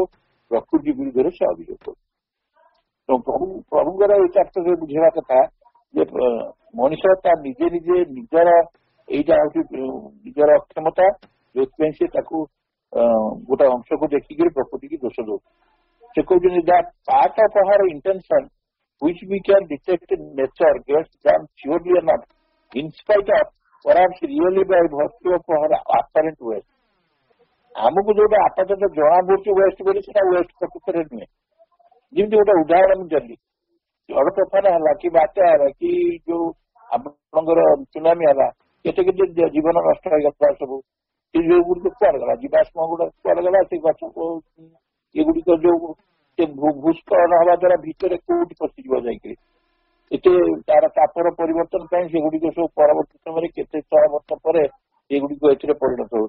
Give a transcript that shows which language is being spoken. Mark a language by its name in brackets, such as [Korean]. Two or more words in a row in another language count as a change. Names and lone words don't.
[Odia] ପ୍ରକୃତି ବିରୁଦ୍ଧରେ ସେ ଅଭିଯୋଗ କରୁଛି। ତେଣୁ ପ୍ରଭୁଙ୍କର ଏଇ ଚାରିଟାରେ ବୁଝେଇବା କଥା ଯେ ମଣିଷ ତା ନିଜର ଏଇଟା ହଉଛି ନିଜର ଅକ୍ଷମତା, ଯୋଉଥିପାଇଁ ସେ ତାକୁ ଗୋଟେ ଅଂଶକୁ ଦେଖିକିରି ପ୍ରକୃତିକି ଦୋଷ ଦଉଛି। ସେ କହୁଛନ୍ତି [English] that part of our intention which we can detect in nature gets done surely enough in spite of perhaps really by virtue of our apparent waste। [Odia] ଆମକୁ ଯୋଉଟା ଆପାତତଃ ଜଣା ପଡୁଛି ୱେଷ୍ଟ ବୋଲି, ସେଟା ୱେଷ୍ଟ ପ୍ରକୃତରେ ନୁହେଁ। ଯେମିତି ଗୋଟେ ଉଦାହରଣ ମୁଁ ଦେଲି, ଝଡ ତୋଫାନ ହେଲା, କି ବାତ୍ୟା ହେଲା, କି ଯୋଉ ଆପଣଙ୍କର ସୁନାମି ହେଲା, କେତେ ଜୀବନ ନଷ୍ଟ ହେଇଗଲା ସବୁ। ସେ ଯୋଉ ଗୁଡିକ କୁଆଡେ ଗଲା, ଜୀବାଶ୍ମ ଗୁଡାକ କୁଆଡେ ଗଲା, ସେ ଗଛ ଏଗୁଡିକ ଯୋଉ ଭୂସ୍ଖଳନ ହବା ଦ୍ଵାରା ଭିତରେ କୋଉଠି ପଶିଯିବ ଯାଇକିରି, ଏତେ ତାର ତାପର ପରିବର୍ତ୍ତନ ପାଇଁ ସେଗୁଡିକ ସବୁ ପରବର୍ତ୍ତୀ ସମୟରେ କେତେ ଶହ ବର୍ଷ ପରେ ଏଗୁଡିକ ଏଥିରେ ପରିଣତ ହଉଛି।